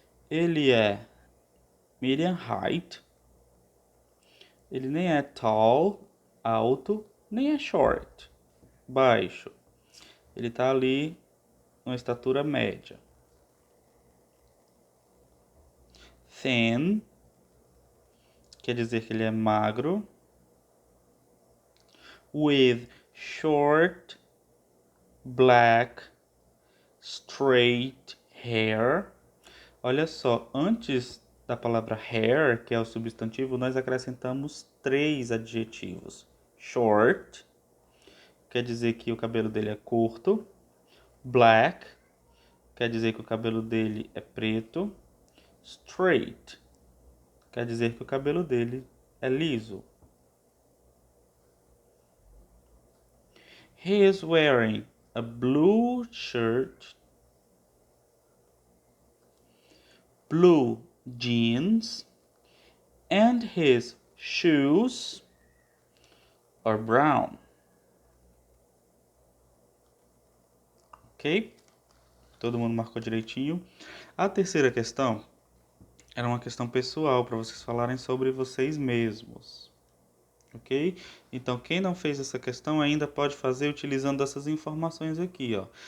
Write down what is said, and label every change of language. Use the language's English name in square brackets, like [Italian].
[Portuguese] Ele é [English] medium height. [Portuguese] Ele nem é tall, alto, nem é short, baixo. Ele tá ali numa estatura média. Thin quer dizer que ele é magro. [English] With short, black, straight hair. [Portuguese] Olha só, antes da palavra hair, que é o substantivo, nós acrescentamos três adjetivos. Short, quer dizer que o cabelo dele é curto. Black, quer dizer que o cabelo dele é preto. Straight, quer dizer que o cabelo dele é liso. [English] He is wearing a blue shirt, blue jeans, and his shoes are brown. [Portuguese] Ok? Todo mundo marcou direitinho. A terceira questão era uma questão pessoal para vocês falarem sobre vocês mesmos. Ok? Então, quem não fez essa questão ainda pode fazer utilizando essas informações aqui, ó.